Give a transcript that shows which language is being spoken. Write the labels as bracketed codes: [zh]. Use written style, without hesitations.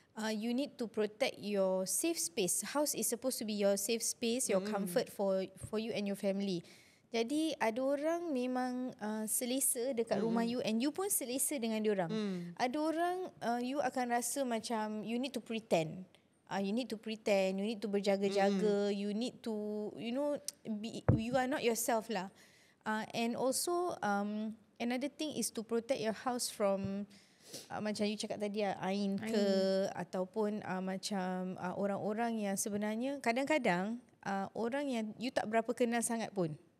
[en] You need to protect your safe space. House is supposed to be your safe space, your comfort for you and your family. [ms] Jadi ada orang memang selesa dekat rumah [en] you and you [ms] pun selesa dengan diorang. Ada orang you akan rasa macam [en] you need to pretend. You need to pretend, you need to [ms] berjaga-jaga, [en] you need to, you are not yourself lah. And also another thing is to protect your house from [ms] macam you cakap tadi ain ke ataupun macam orang-orang yang sebenarnya kadang-kadang orang yang you tak berapa kenal sangat pun.